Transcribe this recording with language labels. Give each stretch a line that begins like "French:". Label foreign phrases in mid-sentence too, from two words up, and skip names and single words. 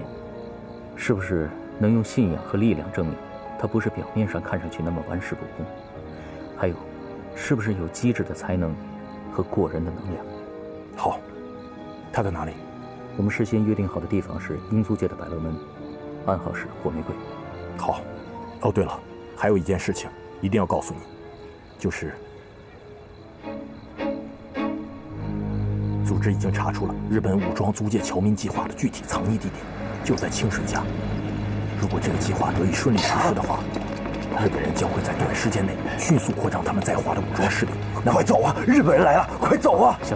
Chinese: 是不是能用信仰和力量證明，他不是表面上看上去那麼玩世不恭？還有，是不是有機智的才能和過人的能量？好，他在哪裡？我們事先約定好的地方是英租界的百樂門，暗號是火玫瑰。好。哦，對了，還有一件事情一定要告訴你，就是組織已經查出了日本武裝租界僑民計劃的具體藏匿地點，就在清水家。如果這個計劃得以順利實施的話，日本人將會在短時間內迅速擴張他們在華的武裝勢力。快走啊！日本人來了，快走啊！行了，